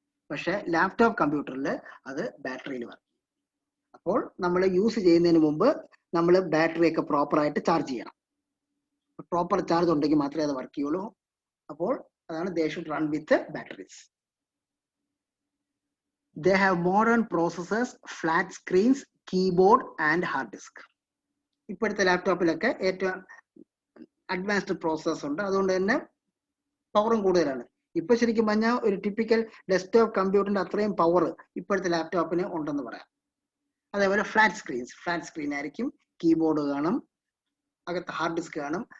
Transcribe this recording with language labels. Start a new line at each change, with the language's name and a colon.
Malayalam: പക്ഷെ ലാപ്ടോപ്പ് കമ്പ്യൂട്ടറിൽ അത് ബാറ്ററിയിൽ വർക്ക് ചെയ്യും. അപ്പോൾ നമ്മൾ യൂസ് ചെയ്യുന്നതിന് മുമ്പ് നമ്മൾ ബാറ്ററി ഒക്കെ പ്രോപ്പറായിട്ട് ചാർജ് ചെയ്യണം. പ്രോപ്പർ ചാർജ് ഉണ്ടെങ്കിൽ മാത്രമേ അത് വർക്ക് ചെയ്യുള്ളൂ. അപ്പോൾ അതാണ്
English: They should run with batteries. They have modern processors, flat screens, keyboard and hard disk.
Malayalam: ഇപ്പോഴത്തെ ലാപ്ടോപ്പിലൊക്കെ ഏറ്റവും അഡ്വാൻസ്ഡ് പ്രോസസ്സർ ഉണ്ട്. അതുകൊണ്ട് തന്നെ പവറും കൂടുതലാണ്. ഇപ്പൊ ശരിക്കും പറഞ്ഞാൽ ഒരു ടിപ്പിക്കൽ ഡെസ്ക്ടോപ്പ് കമ്പ്യൂട്ടറിന്റെ അത്രയും പവർ ഇപ്പോഴത്തെ ലാപ്ടോപ്പിന് ഉണ്ടെന്ന് പറയാം. അതേപോലെ ഫ്ലാറ്റ് സ്ക്രീൻ ആയിരിക്കും, കീബോർഡ് കാണും, അകത്ത് ഹാർഡ് ഡിസ്ക് കാണും.